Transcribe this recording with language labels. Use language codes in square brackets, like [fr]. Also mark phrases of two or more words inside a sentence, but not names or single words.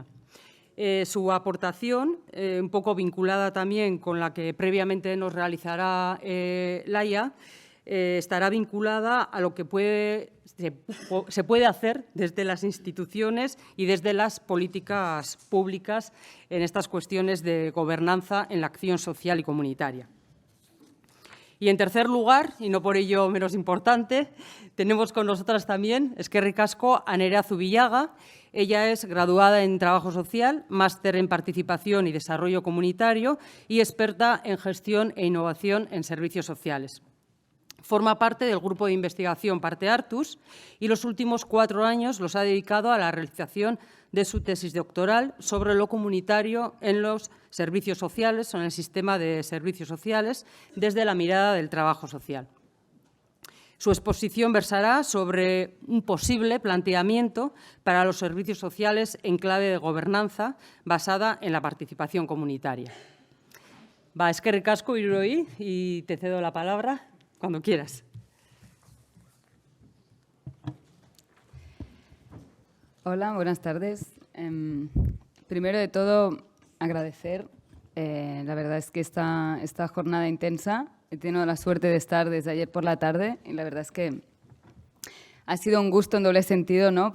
[es] Su aportación, un poco vinculada también con la que previamente nos realizará Laia, estará vinculada a lo que se puede hacer desde las instituciones y desde las políticas públicas en estas cuestiones de gobernanza en la acción social y comunitaria. Y en tercer lugar, y no por ello menos importante, tenemos con nosotras también, [eu] eskerrik asko, [es] a Nerea Zubillaga. Ella es graduada en Trabajo Social, máster en Participación y Desarrollo Comunitario y experta en Gestión e Innovación en Servicios Sociales. Forma parte del grupo de investigación Parte Artus y los últimos 4 años los ha dedicado a la realización de su tesis doctoral sobre lo comunitario en los servicios sociales o en el sistema de servicios sociales desde la mirada del trabajo social. Su exposición versará sobre un posible planteamiento para los servicios sociales en clave de gobernanza basada en la participación comunitaria. [eu] Eskerrik asko hiruroi, [es] y te cedo la palabra cuando quieras. Hola, buenas tardes. Primero de todo, agradecer. La verdad es que esta jornada intensa, he tenido la suerte de estar desde ayer por la tarde y la verdad es que ha sido un gusto en doble sentido, ¿no?